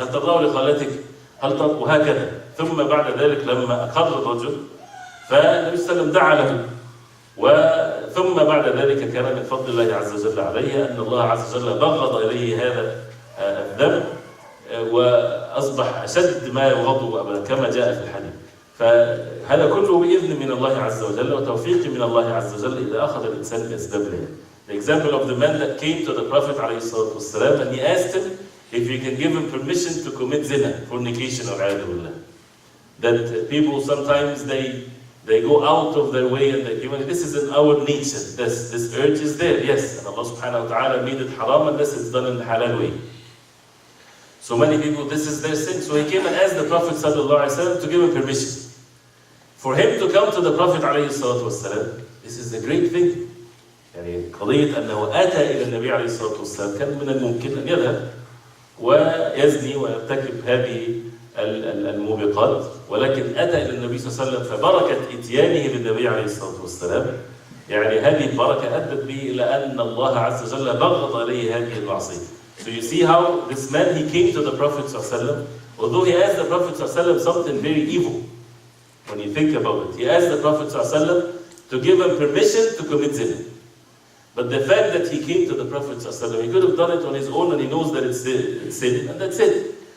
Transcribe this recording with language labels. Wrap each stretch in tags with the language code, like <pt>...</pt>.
<ar>هل ترضاه لخالتك؟ وهكذا. ثم بعد ذلك لما أقر الرجل فالنبي صلى الله عليه وسلم دعا له، ثم بعد ذلك كان من فضل الله عز وجل عليه أن الله عز وجل بغض إليه هذا الذنب وأصبح أشد ما يغضب كما جاء في الحديث. فهذا كله بإذن من الله عز وجل وتوفيق من الله عز وجل إذا أخذ الإنسان بأسباب الله.</ar> <en>The example of the man that came to the Prophet ﷺ and he asked him if he can give him permission to commit zina, fornication or billah. That people sometimes they go out of their way and this is in our nature. This urge is there, yes. And Allah subhanahu wa ta'ala made it haram unless it's done in the halal way. So many people, this is their sin. So he came and asked the Prophet ﷺ to give him permission. For him to come to the Prophet ﷺ, this is a great thing.</en> <ar>يعني قضية أنه أتى إلى النبي عليه الصلاة والسلام كان من الممكن أن يذهب ويزني ويرتكب هذه الموبقات، ولكن أتى إلى النبي صلى الله عليه وسلم فبركة إتيانه للنبي عليه الصلاة والسلام يعني هذه البركة أدت به إلى أن الله عز وجل بغض عليه هذه المعصية.</ar> <en>So you see how this man, he came to the Prophet</en> <ar>صلى الله عليه وسلم,</ar> <en>although he asked the Prophet صلى الله عليه وسلم something very evil. When you think about it, he asked the Prophet</en> <ar>صلى الله عليه وسلم</ar> <en>to give him permission to commit zina. But the fact that he came to the Prophet ﷺ, he could have done it on his own and he knows that it's sin, and that's it.</en>